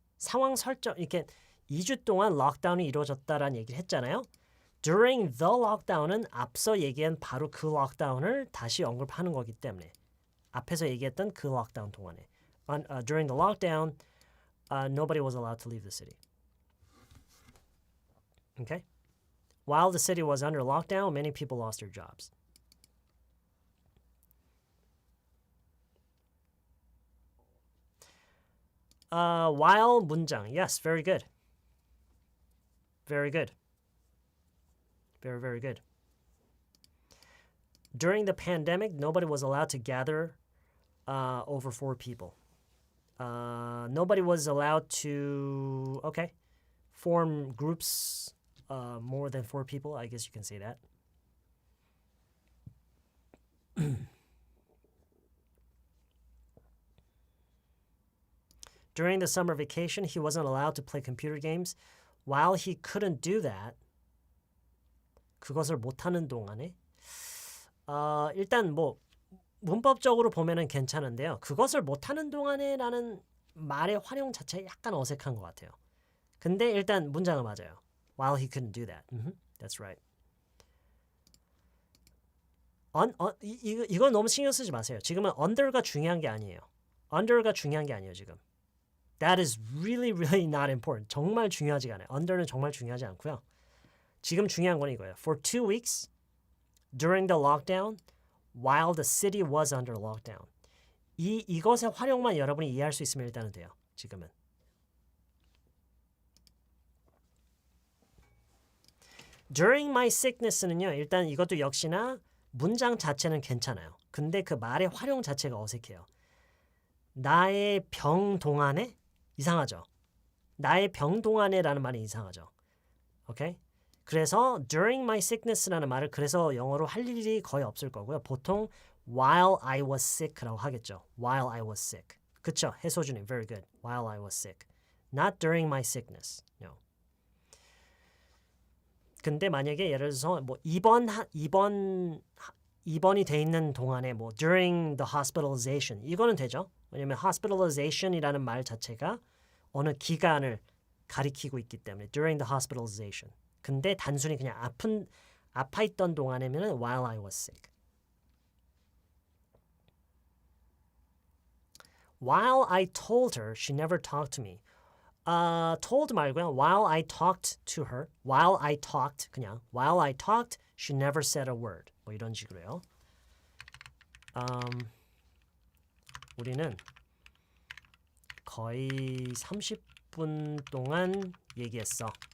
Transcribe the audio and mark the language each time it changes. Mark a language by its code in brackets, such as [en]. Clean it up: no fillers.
[ko] 상황 설정 이렇게 2주 동안 록다운이 이루어졌다라는 얘기를 했잖아요. [en] During the lockdown [ko] 은 앞서 얘기한 바로 그 록다운을 다시 언급하는 거기 때문에 앞에서 얘기했던 그 록다운 동안에 [en] during the lockdown, nobody was allowed to leave the city. Okay? While the city was under lockdown, many people lost their jobs. While 문장. Yes, very good. Very good. Very, very good. During the pandemic, nobody was allowed to gather over 4 people. Nobody was allowed to, form groups more than 4 people. I guess you can say that. During the summer vacation, he wasn't allowed to play computer games. While he couldn't do that, [ko] 그것을 못하는 동안에 일단 뭐 문법적으로 보면은 괜찮은데요. 그것을 못하는 동안에라는 말의 활용 자체가 약간 어색한 것 같아요. 근데 일단 문장은 맞아요. [en] while he couldn't do that. That's right. [ko] 이건 너무 신경 쓰지 마세요. 지금은 under가 중요한 게 아니에요. under가 중요한 게 아니에요, 지금. [en] That is really, really not important. [ko] 정말 중요하지가 않아요. under는 정말 중요하지 않고요. 지금 중요한 건 이거예요. [en] For 2 weeks during the lockdown, while the city was under lockdown. [ko] 이것의 활용만 여러분이 이해할 수 있으면 일단은 돼요. 지금은. [en] During my sickness는요. [ko] 일단 이것도 역시나 문장 자체는 괜찮아요. 근데 그 말의 활용 자체가 어색해요. 나의 병 동안에 이상하죠. 나의 병 동안에라는 말이 이상하죠. 오케이? 그래서 during my sickness라는 말을 그래서 영어로 할 일이 거의 없을 거고요. 보통 [en] while I was sick라고 [ko] 하겠죠. [en] While I was sick. 그쵸? 해소준이 very good. While I was sick. Not during my sickness. No. [ko] 근데 만약에 예를 들어서 뭐 입원이 돼 있는 동안에 뭐 [en] during the hospitalization [ko] 이거는 되죠. 왜냐면 hospitalization이라는 말 자체가 어느 기간을 가리키고 있기 때문에 [en] during the hospitalization. [ko] 근데 단순히 그냥 아파 있던 동안에는 [en] while I was sick. While I told her, she never talked to me. told [ko] 말고요. [en] While I talked to her, while I talked 그냥 while I talked, she never said a word. [ko] 뭐 이런 식으로요. 우리는 거의 30분 동안 얘기했어.